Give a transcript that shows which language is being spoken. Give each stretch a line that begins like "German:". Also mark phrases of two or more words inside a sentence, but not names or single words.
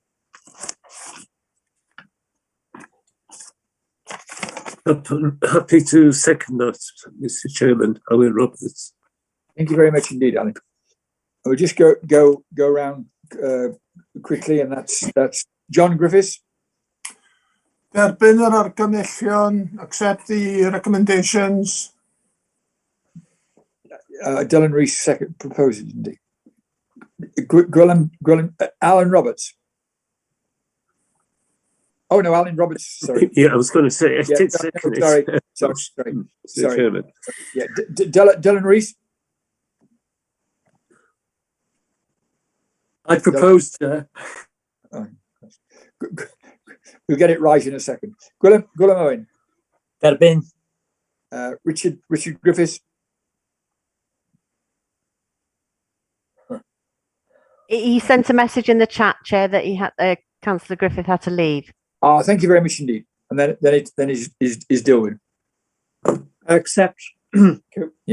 English: Happy to second that, Mr. Chairman. Alan Roberts. Thank you very much indeed, Alan. I will just go around quickly, and that's John Griffiths.
Welsh: Derbyn yr argymhellion,
English: accept the recommendations. Dylan Rees second proposes, didn't he? Alan Roberts. Oh no, Alan Roberts. Sorry. Yeah, I was going to say. I Yeah, did no, second sorry, it. sorry. Chairman. Yeah, Dylan Rees. I proposed. We'll get it right in a second. Gwilym Owen.
Welsh: Derbyn.
English: Richard Griffiths. He sent a message in the chat, Chair, that he had Councillor Griffith had to leave. Oh, thank you very much indeed. And then is Dilwyn. Accept. Yeah.